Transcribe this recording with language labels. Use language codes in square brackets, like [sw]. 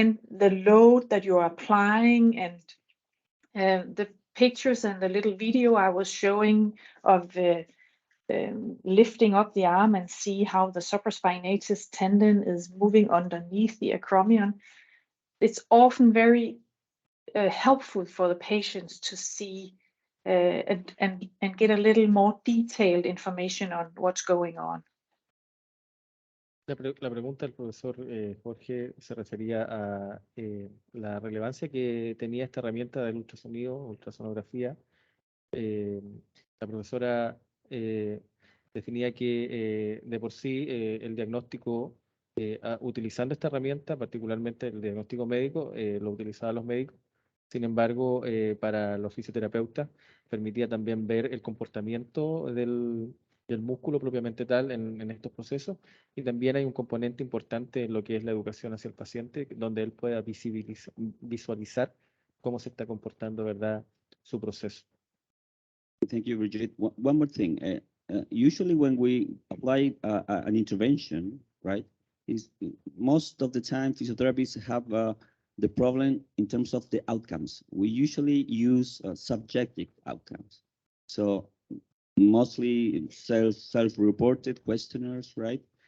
[en] the load that you're applying, and the pictures and the little video I was showing of lifting up the arm and see how the supraspinatus tendon is moving underneath the acromion. It's often very helpful for the patients to see and get a little more detailed information on what's going on. [es] La pregunta del profesor Jorge se refería a la relevancia que tenía esta herramienta del ultrasonido, ultrasonografía. La profesora definía que de por sí el diagnóstico, utilizando esta herramienta, particularmente el diagnóstico médico, lo utilizaban los médicos. Sin embargo, para los fisioterapeutas permitía también ver el comportamiento del músculo propiamente tal en estos procesos, y también hay un componente importante en lo que es la educación hacia el paciente, donde él pueda visualizar cómo se está comportando, ¿verdad?, su proceso. [en] Thank you, Brigitte. One more thing. Usually when we apply an intervention, right, most of the time physiotherapists have the problem in terms of the outcomes. We usually use subjective outcomes. So mostly self-reported questionnaires, right?